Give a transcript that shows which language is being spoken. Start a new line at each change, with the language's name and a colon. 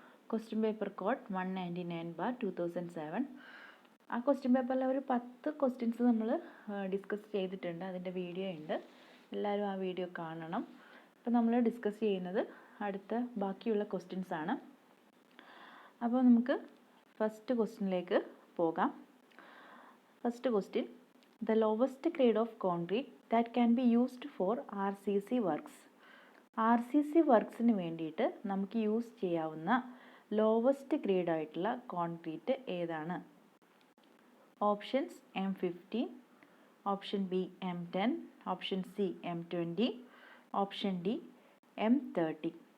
Malayalam: Question paper code 199/2007. ആ question പേപ്പറിൽ ഒരു 10 ക്വസ്റ്റ്യൻസ് നമ്മൾ ഡിസ്കസ് ചെയ്തിട്ടുണ്ട്. അതിൻ്റെ വീഡിയോ ഉണ്ട്, എല്ലാവരും ആ വീഡിയോ കാണണം. അപ്പോൾ നമ്മൾ ഡിസ്കസ് ചെയ്യുന്നത് അടുത്ത ബാക്കിയുള്ള ക്വസ്റ്റ്യൻസ് ആണ്. അപ്പോൾ നമുക്ക് ഫസ്റ്റ് ക്വസ്റ്റ്യനിലേക്ക് പോകാം.
English: First question, the lowest grade of concrete that can be used for RCC works.
Malayalam: RCC വർക്ക്സിന് വേണ്ടിയിട്ട് നമുക്ക് യൂസ് ചെയ്യാവുന്ന ലോവസ്റ്റ് ഗ്രേഡ് ആയിട്ടുള്ള കോൺക്രീറ്റ് ഏതാണ്? Options M15, option B M10, option C M20, option D M30.